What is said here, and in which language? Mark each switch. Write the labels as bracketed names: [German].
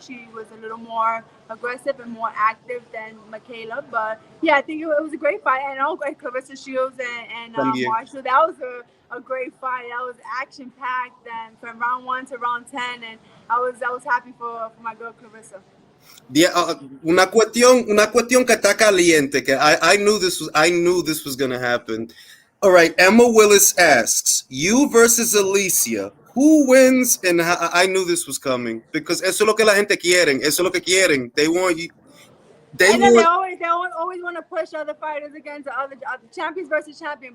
[English] She was a little more aggressive and more active than Michaela. But yeah, I think it was a great fight, and Clarissa Shields and [Spanish] También. [English] Marshall. That was a great fight. That was action packed, and from round 1 to round 10, and I was happy for my girl Clarissa. [Spanish] Una cuestión que está caliente. [English] Que I knew this was gonna happen. All right, Emma Willis asks, you versus Alicia, who wins? And I knew this was coming because eso es lo que la gente quieren. Eso es lo que quieren. They want you. They And then they want. always want to push other fighters against other champions versus champion.